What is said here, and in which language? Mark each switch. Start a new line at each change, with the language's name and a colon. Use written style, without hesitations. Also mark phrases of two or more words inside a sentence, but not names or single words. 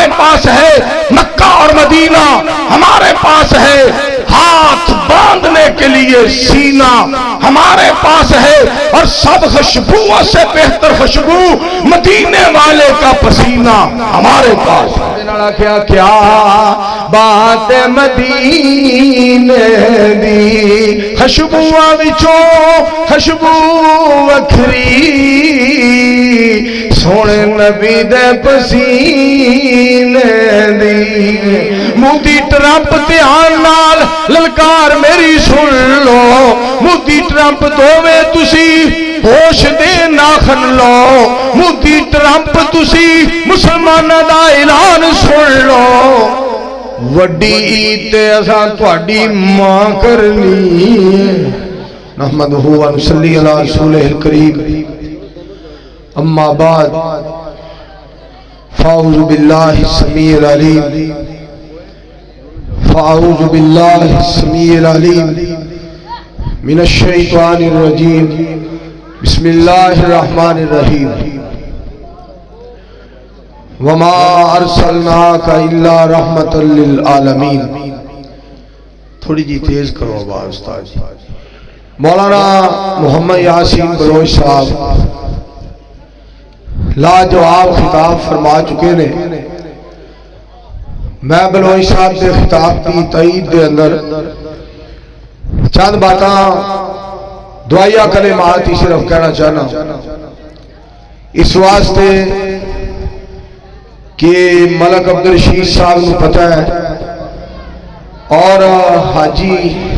Urdu: پاس ہے مکہ اور مدینہ ہمارے پاس ہے ہاتھ باندھنے کے لیے سینہ ہمارے پاس ہے اور سب خوشبوؤں سے بہتر خوشبو مدینے والے کا پسینہ ہمارے پاس ہے
Punjabi: کیا بات مدینے دی خوشبوؤں وچوں خوشبو وکھری سونے نبی دے پسینے دی مودی ٹرمپ دھیان نال للکار میری سن لو مودی ٹرمپ دوویں تسی ہوش دے ناخن لو مودی ٹرمپ تسی مسلماناں دا اعلان سن لو وڈی عید تے اساں تہاڈی ماں کرنی
Arabic: نحمدہ و نصلی علی رسولہ الکریم اما بعد فاعوذ باللہ السمیع العلیم فاعوذ باللہ السمیع العلیم من الشیطان الرجیم بسم اللہ الرحمن الرحیم وما ارسلناک الا رحمت للعالمین
Punjabi: تھوڑی جی تیز کرو آواز استاد جی
Arabic: مولانا محمد یاسین بلوچ صاحب
Urdu: لاجواب خطاب فرما چکے نے میں بلوچ صاحب کے خطاب کی تائید دے اندر چند باتاں دعائیہ کلمات ہی صرف کہنا چاہنا اس واسطے کہ ملک عبدالرشید صاحب کو پتہ ہے اور حاجی